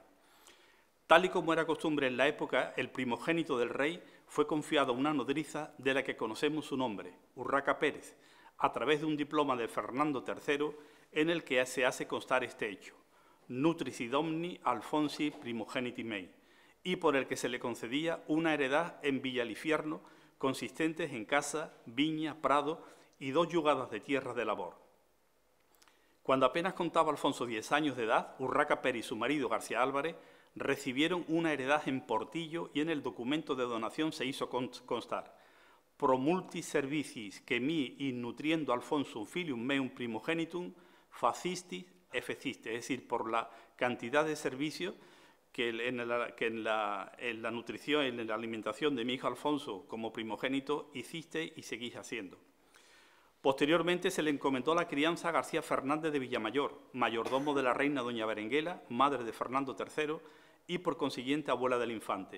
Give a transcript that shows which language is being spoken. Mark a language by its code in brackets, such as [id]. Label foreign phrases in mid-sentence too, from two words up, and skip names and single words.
[es] Tal y como era costumbre en la época, el primogénito del rey fue confiado a una nodriza de la que conocemos su nombre, Urraca Pérez, a través de un diploma de Fernando III en el que se hace constar este hecho, [la] Nutrici Domni Alfonsi Primogeniti Mei, [es] y por el que se le concedía una heredad en Villalifierno consistentes en casa, viña, prado y 2 yugadas de tierra de labor. Cuando apenas contaba Alfonso 10 años de edad, Urraca Pérez y su marido García Álvarez recibieron una heredad en Portillo y en el documento de donación se hizo constar [la] pro multis servicis que mi in nutriendo Alfonso filium meum primogenitum facistis efeciste, [es] es decir, por la cantidad de servicios que en la nutrición, en la alimentación de mi hijo Alfonso como primogénito hiciste y seguís haciendo. Posteriormente se le encomendó la crianza a García Fernández de Villamayor, mayordomo de la reina doña Berenguela, madre de Fernando III y por consiguiente abuela del infante.